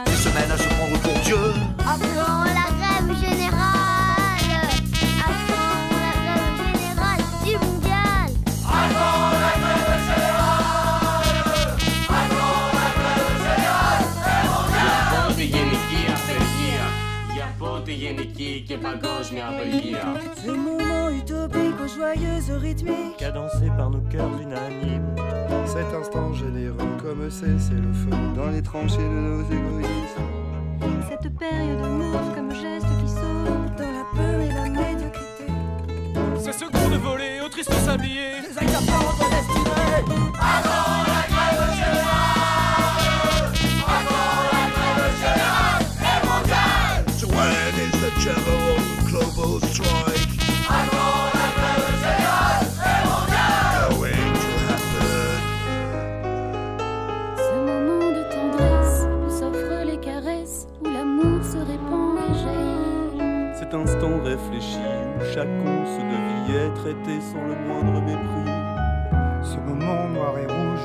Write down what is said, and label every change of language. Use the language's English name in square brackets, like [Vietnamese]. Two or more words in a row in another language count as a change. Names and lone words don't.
[French] Des semaines à se prendre pour Dieu. Avant la grève générale. Avant la grève générale du mondial. Avant la grève générale. Avant la grève générale du mondial. [Greek] Γενική και παγκόσμια απεργία. [French] Ce moment utopique aux joyeuses rythmiques, cadencé par nos cœurs unanimes. Cet instant généreux comme cesser le feu dans les tranchées de nos égoïsmes. Cette période mauve comme geste qui sauve dans la peur et la médiocrité. Ces secondes volées au triste sablier, des accaparants de destinée. Avant la grève générale. Avant la grève générale et mondiale. [English] When is the general global strike? [French] Avant la grève générale et mondiale [English] going to happen? [French] Ce moment de tendresse où s'offrent les caresses, où l'amour se répand et jaillit. Cet instant réfléchi où chaque once de vie est traité sans le moindre mépris. Ce moment noir et rouge,